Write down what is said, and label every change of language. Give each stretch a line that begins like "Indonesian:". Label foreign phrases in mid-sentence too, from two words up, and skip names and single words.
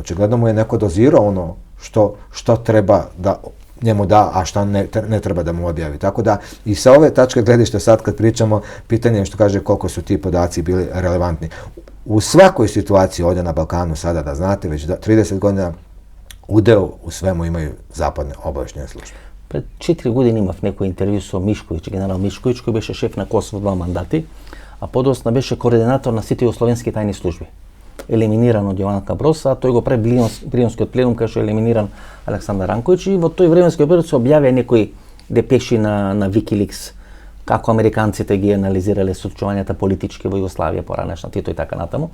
Serbian: Očigledno mu je neko dozirao ono što treba da njemu da, a šta ne treba da mu objavi. Tako da i sa ove tačke gledišta sad kad pričamo, pitanje je što kaže koliko su ti podaci bili relevantni. U svakoj situaciji ovdje na Balkanu sada, da znate, već 30 godina udeo u svemu imaju zapadne obavještajne službe.
Macedonian: Пред 4 години имав некој интервју со Мишковиќ, генерал Мишковиќ, кој беше шеф на Косово 2 мандати, а подосна беше координатор на сите југословенски тајни служби. Елиминиран од Јованка Броса, а тој го прави Брионскиот пленум кај што е елиминиран Александар Ранковиќ, и во тој временски период се објавија некои депеши на Wikileaks како американците ги анализирале случувањата политички во Југославија, поранешна Тито и така натаму.